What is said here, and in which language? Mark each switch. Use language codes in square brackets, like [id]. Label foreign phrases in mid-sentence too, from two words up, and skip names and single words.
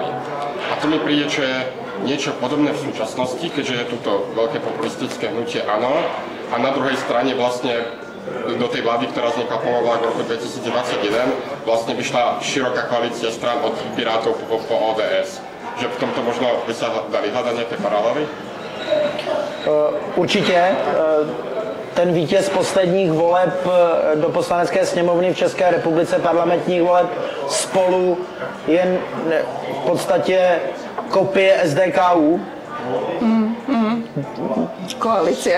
[sk] A to mi príde, čo je niečo podobné v súčasnosti, keďže je tuto veľké populistické hnutie ANO a na druhej strane vlastne do tej vlády, ktorá vznikla po voľbách v roku 2021, vlastne vyšla široká koalícia strán od Pirátov po ODS. Že v tomto možno by sa dali hľadať nejaké paralely? [cs] Určitě. Ten vítěz posledních voleb do Poslanecké sněmovny v České republice, parlamentních voleb, Spolu, je v podstatě kopie SDKU. [sk] Koalícia.